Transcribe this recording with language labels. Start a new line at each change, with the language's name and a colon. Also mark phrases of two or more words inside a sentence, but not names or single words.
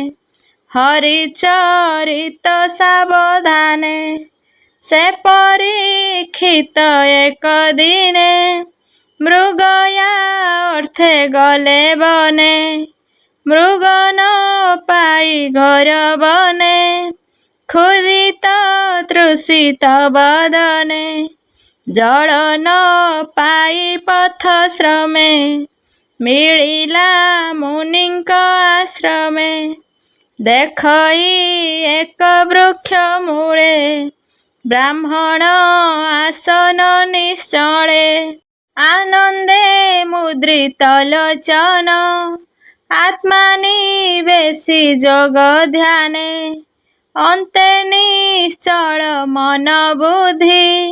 Odia: ହରିଚରିତ ସାବଧାନେ ସେ ପରୀକ୍ଷିତ ଏକ ଦିନେ ମୃଗୟା ଅର୍ଥେ ଗଲେ ବନେ ମୃଗ ନ ପାଇ ଘର ବନେ କ୍ଷୁଦିତ ତୃଷିତ ବଦନେ জଳ ନ ପାଇ ପଥ ଶ୍ରମେ ମିଳିଲା ମୁନିଙ୍କ ଆଶ୍ରମେ ଦେଖଇ ଏକ ବୃକ୍ଷ ମୂଳେ ବ୍ରାହ୍ମଣ ଆସନ ନିଶ୍ଚଳେ ଆନନ୍ଦେ ମୁଦ୍ରିତ ଲୋଚନ ଆତ୍ମା ନିବେଶି ଯୋଗ ଧ୍ୟାନେ ଅନ୍ତେ ନିଶ୍ଚଳ ମନ ବୁଦ୍ଧି